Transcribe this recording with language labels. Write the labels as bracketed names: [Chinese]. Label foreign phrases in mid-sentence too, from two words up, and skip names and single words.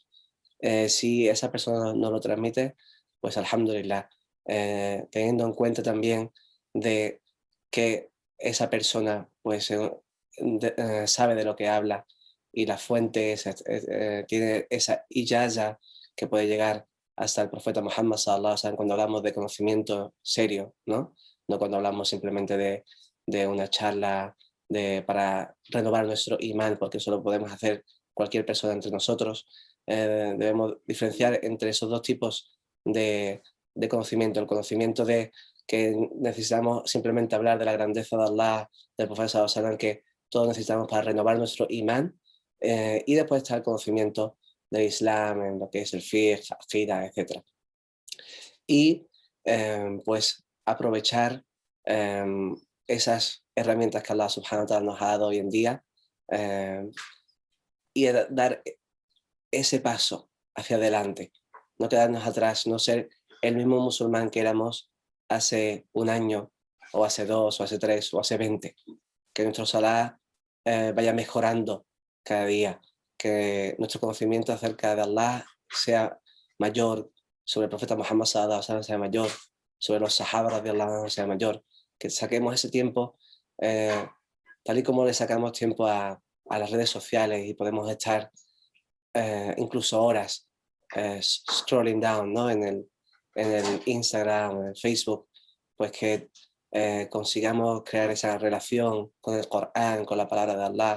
[Spanish] Si esa persona no lo transmite, pues alhamdulillah, teniendo en cuenta también de que esa persona pues sabe de lo que habla y la fuente tiene esa ijaza que puede llegar hasta el profeta Muhammad [Arabic] صلى الله عليه وسلم [Spanish] cuando hablamos de conocimiento serio, ¿no? No cuando hablamos simplemente de una charla para renovar nuestro imán, porque eso lo podemos hacer cualquier persona entre nosotros. Debemos diferenciar entre esos dos tipos de conocimiento, el conocimiento de que necesitamos simplemente hablar de la grandeza de Allah, del profeta [Arabic] صلى الله عليه وسلم, [Spanish] que todos necesitamos para renovar nuestro imán, y después está el conocimiento del Islam, en lo que es el fiqh, aqida, etc. Y pues aprovechar esas herramientas que Allah [Arabic] سبحانه وتعالى [Spanish] nos ha dado hoy en día, y dar ese paso hacia adelante, no quedarnos atrás, no ser el mismo musulmán que éramos hace un año, o hace 2, o hace 3, o hace 20, que nuestro salah vaya mejorando cada día, que nuestro conocimiento acerca de Allah sea mayor, sobre el profeta Muhammad [Arabic] صلى الله عليه وسلم [Spanish] sea mayor, sobre los sahabas de Allah sea mayor, que saquemos ese tiempo, tal y como le sacamos tiempo a las redes sociales y podemos estar incluso horas [English] scrolling down, [Spanish] ¿no? en el Instagram, en el Facebook, pues que consigamos crear esa relación con el Corán, con la palabra de Allah.